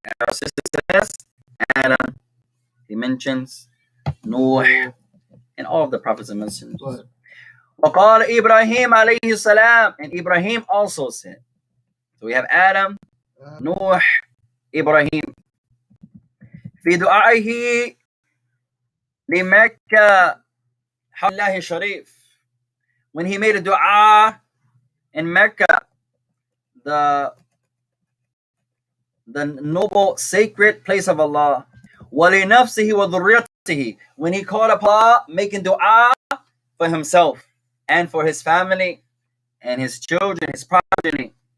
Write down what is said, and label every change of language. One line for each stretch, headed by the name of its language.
English: And our sister says, Adam, he mentions Nuh, and all of the prophets and messengers.
Arabic: وقال
English: Ibrahim alayhi salam, and Ibrahim also said. So we have Adam, Nuh, Ibrahim.
Arabic: في دعائه لمكة حول الله الشريف.
English: When he made a dua in Mecca, the noble sacred place of Allah.
Arabic: وَلِنَفْسِهِ وَذُرِّيَّتِهِ.
English: When he called upon Allah, making dua for himself and for his family and his children, his progeny.